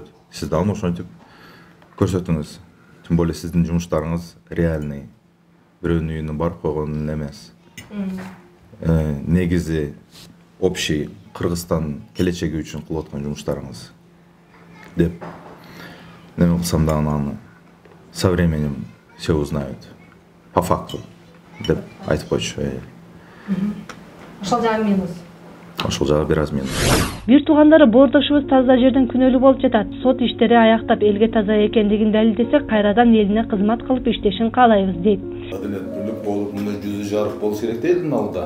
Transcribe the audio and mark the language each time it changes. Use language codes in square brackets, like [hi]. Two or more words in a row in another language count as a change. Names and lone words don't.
[ky] Сиз да аны ошентип көрсөтүңүз. [ru] Тем более [ky] сиздин жумуштарыңыз реальный. Бирөөнүн үйүнө барып койгон эмес. Негизи общий Кыргызстан келечеги үчүн кылып аткан жумуштарыңыз деп неме кылсам да аны [ru] со временем все узнают по факту [ky] деп айтып койчу. Ошол жагы минус. Ошол жагы бир аз минус. Бир туугандары боордошубуз таза жерден күнөөлүү болуп жатат. Сот иштери аяктап элге таза экендигин далилдесе, кайрадан элине кызмат кылып иштешин каалайбыз дейт. Адилеттүүлүк болуп, мындай жүзү жарык болуш керек дейдин алда.